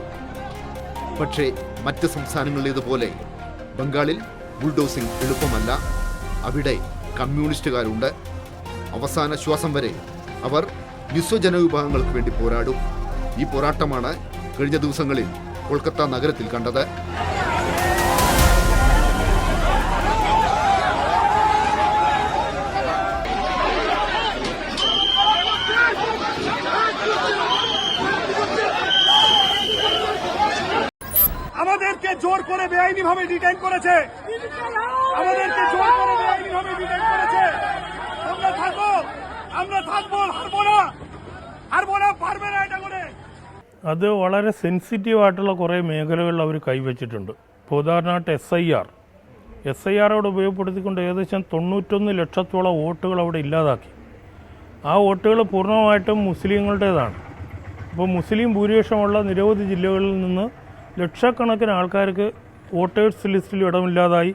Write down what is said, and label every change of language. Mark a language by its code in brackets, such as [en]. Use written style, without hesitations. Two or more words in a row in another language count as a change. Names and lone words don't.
[ml] പക്ഷേ മറ്റ് സംസ്ഥാനങ്ങളിലേതുപോലെ ബംഗാളിൽ ബുൾഡോസിംഗ് എളുപ്പമല്ല. അവിടെ കമ്മ്യൂണിസ്റ്റുകാരുണ്ട്. അവസാന ശ്വാസം വരെ അവർ വിശ്വജനവിഭാഗങ്ങൾക്ക് വേണ്ടി പോരാടും. ഈ പോരാട്ടമാണ് കഴിഞ്ഞ ദിവസങ്ങളിൽ കൊൽക്കത്ത നഗരത്തിൽ കണ്ടത്. [bn] আমাদেরকে জোর করে বেআইনিভাবে ডিটেইন করেছে, আমাদেরকে জোর করে বেআইনিভাবে ডিটেইন করেছে। আমরা থাকবো, আমরা থাকবো, হারবো না, পারবে না এটা করে। [ml] അത് വളരെ സെൻസിറ്റീവായിട്ടുള്ള കുറേ മേഖലകളിൽ അവർ കൈവച്ചിട്ടുണ്ട്. ഇപ്പോൾ ഉദാഹരണമായിട്ട് SIR അവിടെ ഉപയോഗപ്പെടുത്തിക്കൊണ്ട് ഏകദേശം 91 ലക്ഷത്തോളം വോട്ടുകൾ അവിടെ ഇല്ലാതാക്കി. ആ വോട്ടുകൾ പൂർണ്ണമായിട്ടും മുസ്ലിങ്ങളുടേതാണ്. ഇപ്പോൾ മുസ്ലിം ഭൂരിപക്ഷമുള്ള നിരവധി ജില്ലകളിൽ നിന്ന് ലക്ഷക്കണക്കിന് ആൾക്കാർക്ക് [en] voters listil [ml] ഇടമില്ലാതായി.